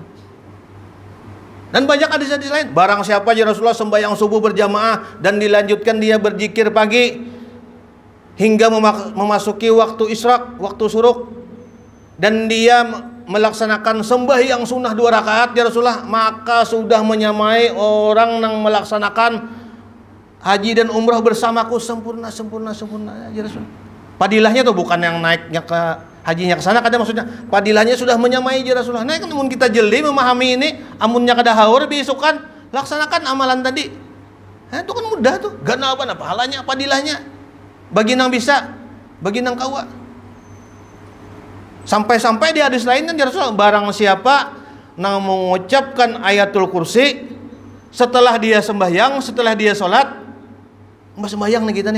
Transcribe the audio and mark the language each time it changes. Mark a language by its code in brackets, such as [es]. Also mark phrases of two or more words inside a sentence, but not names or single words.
[id] Dan banyak hadis-hadis lain. Barang siapa aja Rasulullah sembahyang subuh berjamaah dan dilanjutkan dia berzikir pagi hingga memasuki waktu isyraq, waktu suruk, dan dia melaksanakan sembahyang sunnah 2 rakaat ya Rasulullah, maka sudah menyamai orang yang melaksanakan haji dan umrah bersamaku sempurna ya Rasul. [bjn] Padilahnya tuh bukan yang naiknya ke hajinya ke sana, kada maksudnya padilahnya sudah menyamai ya Rasulullah. Nah, kan mun kita jeli memahami ini, amunnya kada haur besokan laksanakan amalan tadi. [id] Nah, itu kan mudah tuh. [bjn] Gana apa pahalanya, padilahnya. Bagi nang bisa, bagi nang kawa. [id] Sampai-sampai di hadis lain kan ya Rasulullah, barang siapa nang mengucapkan ayatul kursi setelah dia sembahyang, setelah dia sholat, mbak sembahyang nih kita nih.